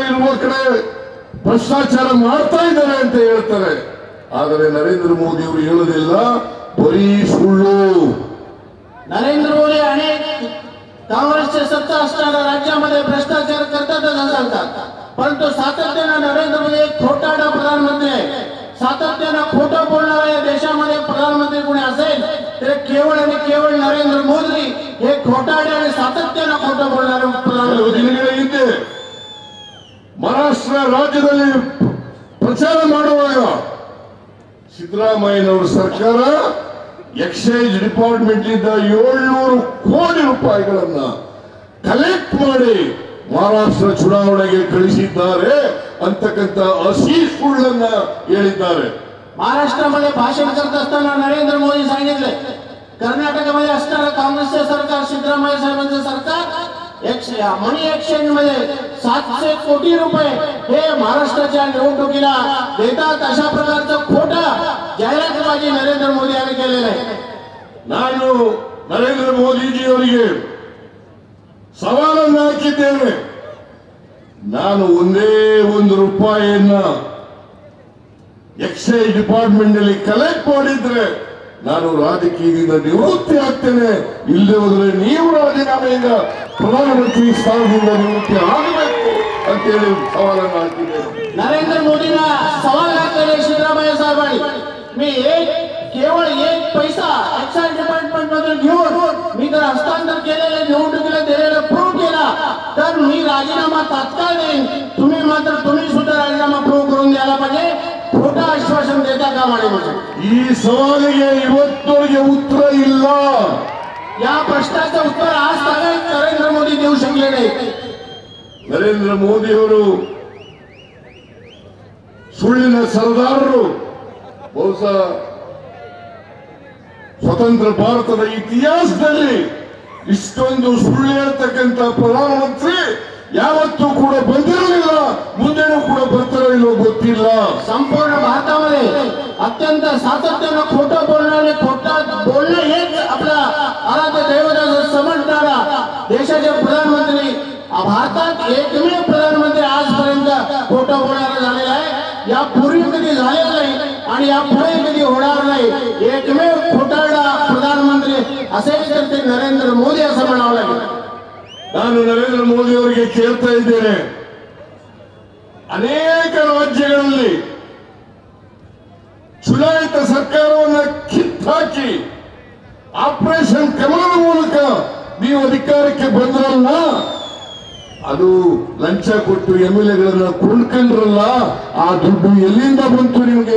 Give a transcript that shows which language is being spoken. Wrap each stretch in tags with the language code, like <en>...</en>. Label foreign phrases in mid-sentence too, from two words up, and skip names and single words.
<kn>ಇರುವ ಕಡೆ ಭ್ರಷ್ಟಾಚಾರ ಮಾಡ್ತಾ ಇದ್ದಾರೆ ಅಂತ ಹೇಳ್ತಾರೆ. ಆದರೆ ನರೇಂದ್ರ ಮೋದಿ ಅವರು ಹೇಳೋದಿಲ್ಲ, बड़ी सुळ्ळू.</kn> <mr>नरेंद्र मोदी अनेक काँग्रेसचे सत्ता असताना राज्यामध्ये भ्रष्टाचार करतातच असं सांगतात, परंतु सातत्यानं नरेंद्र मोदी एक खोटारडा प्रधानमंत्री आहे. सातत्यानं खोटं बोलणारा या देशामध्ये प्रधानमंत्री कोणी असेल तर केवळ आणि केवळ नरेंद्र मोदी हे खोटारडे आणि सातत्यानं खोटं बोलणारे प्रधानमंत्री.</mr> <kn>महाराष्ट्र राज्यದಲ್ಲಿ ಪ್ರಚಾರ ಮಾಡುವಾಗ ಸಿದ್ದರಾಮಯ್ಯನವರ ಸರ್ಕಾರ</kn> <en>excise department</en> <kn>ಇಂದ 700 ಕೋಟಿ ರೂಪಾಯಿಗಳನ್ನ ಕಲೆಕ್ಟ್ ಮಾಡಿ ಮಹಾರಾಷ್ಟ್ರ ಚುನಾವಣೆಗೆ ಕಳಿಸಿದ್ದಾರೆ ಅಂತಕ್ಕಂತ ಹಸಿ ಸುಳ್ಳನ್ನ ಹೇಳಿದ್ದಾರೆ.</kn> <mr>महाराष्ट्रामध्ये भाषण करत असताना नरेंद्र मोदी सांगितले, कर्नाटकमध्ये असणारं काँग्रेसचे सरकार, सिद्धरामय्या साहेबांचं सरकार</mr> <en>money exchange</en> <mr>मध्ये 700 कोटी रुपये हे महाराष्ट्राच्या निवडणुकीला देतात. अशा प्रकारचं खोटा जाहिरातबाजी नरेंद्र मोदी यांनी केलेलं आहे.</mr> <kn>ನಾನು ನರೇಂದ್ರ ಮೋದಿಜಿ ಅವರಿಗೆ ಸವಾಲನ್ನು ಹಾಕಿದ್ದೇನೆ. ನಾನು ಒಂದೇ ಒಂದು ರೂಪಾಯಿಯನ್ನ</kn> <en>excise department</en> <kn>ನಲ್ಲಿ ಕಲೆಕ್ಟ್ ಮಾಡಿದ್ರೆ ನಾನು ರಾಜಕೀಯದಿಂದ ನಿವೃತ್ತಿ ಆಗ್ತೇನೆ, ಇಲ್ಲದೆ ಹೋದ್ರೆ ನೀವು ರಾಜೀನಾಮೆಯಿಂದ ಪ್ರಧಾನಮಂತ್ರಿ ಸ್ಥಾನದಿಂದ ನಿವೃತ್ತಿ ಆಗಬೇಕು ಅಂತೇಳಿ ಸವಾಲನ್ನು ಹಾಕಿದ್ದೇನೆ.</kn> <mr>नरेंद्र मोदींना सवाल घातलेले सिद्धरामय्या साहेबांनी, मी केवळ एक पैसा</mr> <en>excise department</en> <mr>मधून घेऊन मी जर हस्तांतर केलेले निवडणुकीला दिलेलं प्रूव्ह केला तर मी राजीनामा तात्काळ देईन. तुम्ही सुद्धा राजीनामा प्रूव्ह करून द्यायला पाहिजे. खोटा आश्वासन देता कामा नये.</mr> <kn>ಈ ಸವಾಲಿಗೆ ಇವತ್ತವರೆಗೆ ಉತ್ತರ ಇಲ್ಲ.</kn> <mr>या प्रश्नाचं उत्तर आज तागायत नरेंद्र मोदी देऊ शकले नाही.</mr> <kn>ನರೇಂದ್ರ ಮೋದಿ ಅವರು ಸುಳ್ಳಿನ ಸರದಾರರು. ಬಹುಶಃ ಸ್ವತಂತ್ರ ಭಾರತದ ಇತಿಹಾಸದಲ್ಲಿ ಇಷ್ಟೊಂದು ಸುಳ್ಳು ಹೇಳ್ತಕ್ಕಂಥ ಪ್ರಧಾನಮಂತ್ರಿ ಯಾವತ್ತೂ ಕೂಡ ಬಂದಿರಲಿಲ್ಲ, ಮುಂದೆನೂ ಕೂಡ ಬರ್ತಾರೋ ಇಲ್ಲೋ ಗೊತ್ತಿಲ್ಲ.</kn> <mr>संपूर्ण भारतामध्ये अत्यंत सातत्यानं खोटं बोलणारे, खोटा बोलणं हेच आपला आराध्य दैवताचं समजणारा देशाचे प्रधानमंत्री, भारतात एकमेव प्रधानमंत्री आजपर्यंत खोटं बोलणारा झालेला आहे. यापूर्वी कधी झालेलं नाही आणि यापुढे कधी होणार नाही. एकमेव खोटारडा प्रधानमंत्री असेल तर ते नरेंद्र मोदी असं म्हणावं लागेल.</mr> <kn>ನಾನು ನರೇಂದ್ರ ಮೋದಿ ಅವರಿಗೆ ಕೇಳ್ತಾ ಇದ್ದೇನೆ, ಅನೇಕ ರಾಜ್ಯಗಳಲ್ಲಿ ಚುನಾಯಿತ ಸರ್ಕಾರವನ್ನು ಕಿತ್ತಾಕಿ ಆಪರೇಷನ್ ಕಮಲದ ಮೂಲಕ ನೀವು ಅಧಿಕಾರಕ್ಕೆ ಬಂದ್ರಲ್ಲ, ಅದು ಲಂಚ ಕೊಟ್ಟು ಎಂಎಲ್ಎಗಳನ್ನ ಕೊಂಡ್ಕೊಂಡ್ರಲ್ಲ, ಆ ದುಡ್ಡು ಎಲ್ಲಿಂದ ಬಂತು ನಿಮಗೆ?</kn>